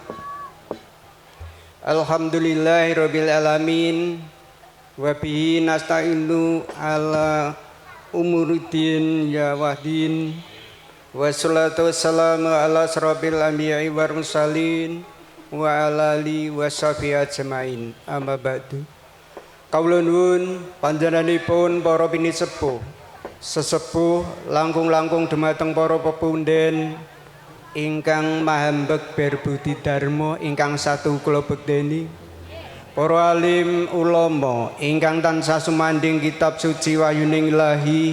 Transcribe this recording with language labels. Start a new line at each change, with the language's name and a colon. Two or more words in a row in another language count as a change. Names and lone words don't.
Arabic: الحمد لله رب العالمين وبه نستعين على أمور الدنيا والدين والصلاة والسلام على أشرف الأنبياء والمرسلين وعلى آله وصحبه أجمعين أما بعد.
Javanese: Kawula nuwun panjenenganipun para pinisepuh sesepuh langkung-langkung dumateng para pepunden ingkang mahambek berbudi dharma ingkang satu kula bekteni para alim ulama ingkang tansah sumandhing kitab suci wayuning Ilahi